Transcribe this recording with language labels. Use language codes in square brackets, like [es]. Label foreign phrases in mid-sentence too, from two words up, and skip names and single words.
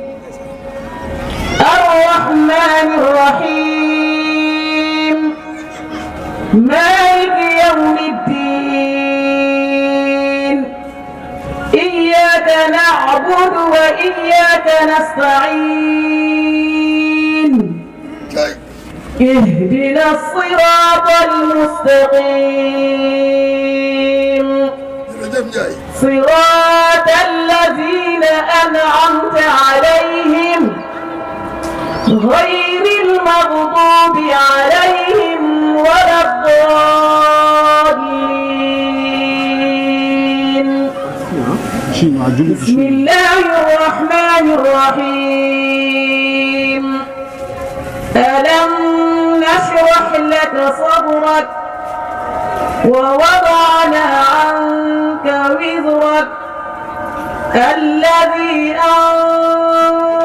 [ar] الرحمن الرحيم مالك يوم الدين إياك نعبد وإياك nasta'iin اهدنا الصراط المستقيم صراط الذين أنعمت عليهم غير المغضوب عليهم ولا الضالين بسم الله الرحمن الرحيم ألم نشرح لك صدرك ووضعنا عنك وزرك الذي أنقض